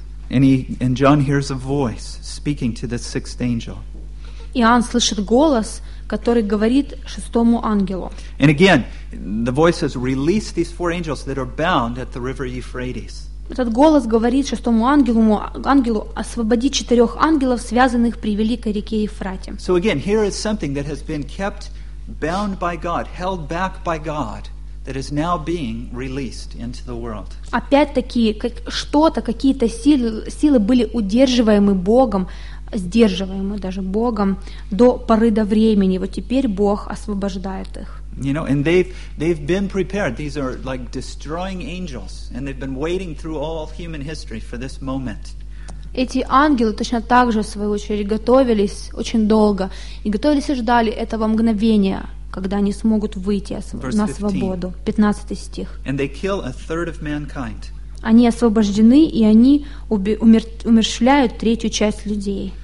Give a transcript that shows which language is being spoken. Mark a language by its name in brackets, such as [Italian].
[English] And John hears a voice speaking to the sixth angel. [Russian] Иоанн слышит голос, который говорит шестому ангелу. [English] And again, the voice says, "Release these four angels that are bound at the river Euphrates." [Russian] Этот голос говорит шестому ангелу, освободи четырех ангелов, связанных при великой реке Евфрате. [English] So again, here is something that has been kept bound by God, held back by God that is now being released into the world. [Russian] Опять-таки, что-то, какие-то силы были удерживаемы Богом, сдерживаемы даже Богом до поры до времени. Вот теперь Бог освобождает их. [English] You know, and they've been prepared. These are like destroying angels, and they've been waiting through all human history for this moment. [Russian] Эти ангелы точно так же, в свою очередь, готовились очень долго и готовились и ждали этого мгновения, когда они смогут выйти на свободу. 15 стих. [English] And they kill a third of mankind. [Russian] Они освобождены, и они умерщвляют третью часть людей.